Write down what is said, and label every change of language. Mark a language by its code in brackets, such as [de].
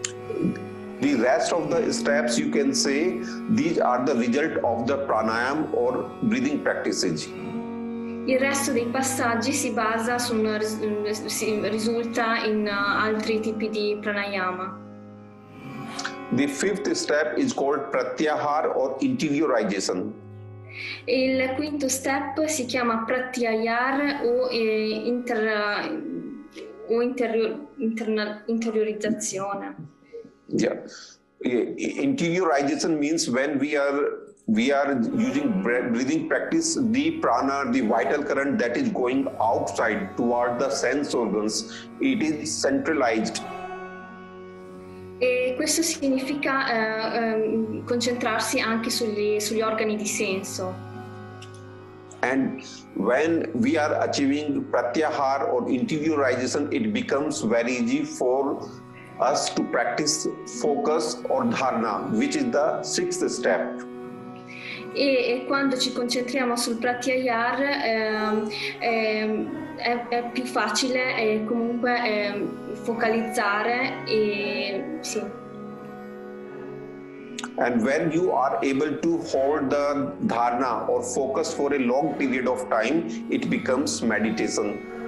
[en] The rest of the steps, you can say, these are the result of the pranayama or breathing practices. [it] Il resto dei passaggi si basa risulta in altri tipi di pranayama. [en] The fifth step is called Pratyahara or interiorization. [it] Il quinto step si chiama Pratyahara o interiorizzazione. Yeah. [en] Interiorization means when we are using breathing practice, the prana, the vital current that is going outside toward the sense organs, it is centralized. [it] E questo significa concentrarsi anche sugli organi di senso. [en] And when we are achieving pratyahara or interiorization, it becomes very easy for us to practice focus or dharana, which is the sixth step. [it] E quando ci concentriamo sul pratyahara è più facile comunque focalizzare sì. [en] And when you are able to hold the dharana or focus for a long period of time, it becomes meditation.